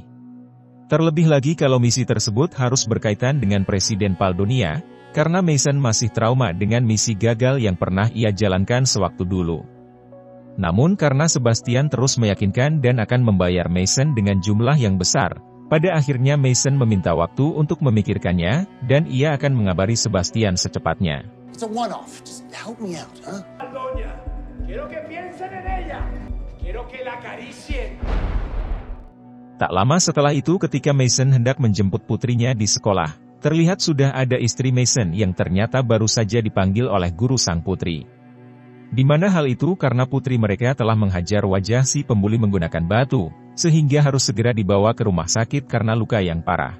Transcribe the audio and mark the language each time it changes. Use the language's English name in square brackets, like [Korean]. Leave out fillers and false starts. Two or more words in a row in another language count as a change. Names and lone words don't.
[Indonesian] Terlebih lagi kalau misi tersebut harus berkaitan dengan Presiden Paldonia, karena Mason masih trauma dengan misi gagal yang pernah ia jalankan sewaktu dulu. Namun karena Sebastian terus meyakinkan dan akan membayar Mason dengan jumlah yang besar, pada akhirnya Mason meminta waktu untuk memikirkannya, dan ia akan mengabari Sebastian secepatnya. [English] It's a one-off. Just help me out, huh? [Spanish] Doña, quiero que piensen en ella. Quiero que la acaricien. [Indonesian] Tak lama setelah itu ketika Mason hendak menjemput putrinya di sekolah, terlihat sudah ada istri Mason yang ternyata baru saja dipanggil oleh guru sang putri. Di mana hal itu karena putri mereka telah menghajar wajah si pembuli menggunakan batu, sehingga harus segera dibawa ke rumah sakit karena luka yang parah.